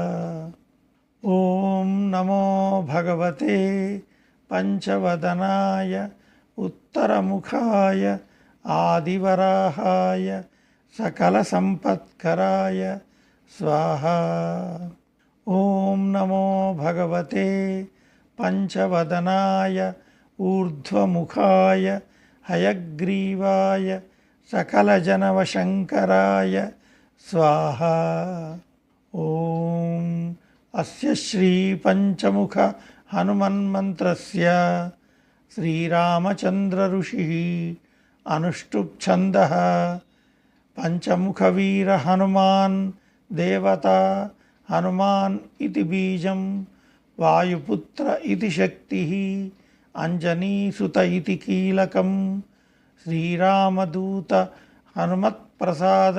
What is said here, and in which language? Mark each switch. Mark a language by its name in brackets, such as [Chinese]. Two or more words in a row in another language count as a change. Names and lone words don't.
[Sanskrit] ॐ नमो भगवते पञ्चवदनाय उत्तरमुखाय आदिवराहाय सकलसम्पत्कराय स्वाहा ॐ नमो भगवते पञ्चवदनाय ऊर्ध्वमुखाय हयग्रीवाय सकलजनवशङ्कराय स्वाहा ॐ अस्य श्री पंचमुख हनुमन्मन्त्रस्य శ్రీరామచంద్ర ఋషి అనుష్టుప్ ఛంద పంచముఖవీర హనుమాన్ దేవత హనుమాన్ ఇది బీజం వాయుపుత్ర ఇది శక్తి అంజనీసుత ఇది కీలకం శ్రీరామదూత హనుమత్ప్రసాద